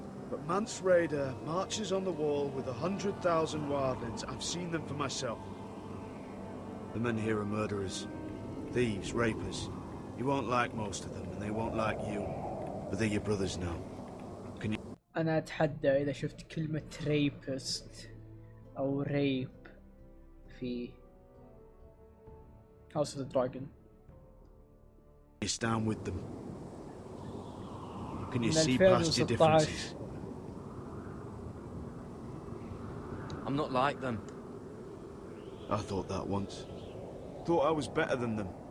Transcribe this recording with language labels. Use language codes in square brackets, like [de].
[en] But Mance Rayder marches on the wall with 100,000 wildlings. I've seen them for myself. The men here are murderers, thieves, rapers. You won't like most of them, and they won't like you. But they're your brothers now. Can you... [ar] أنا أتحدى إذا شفت كلمة ريبست أو ريب في House of the Dragon. [en] You stand with them. Can you see past your differences? I'm not like them. I thought that once. Thought I was better than them.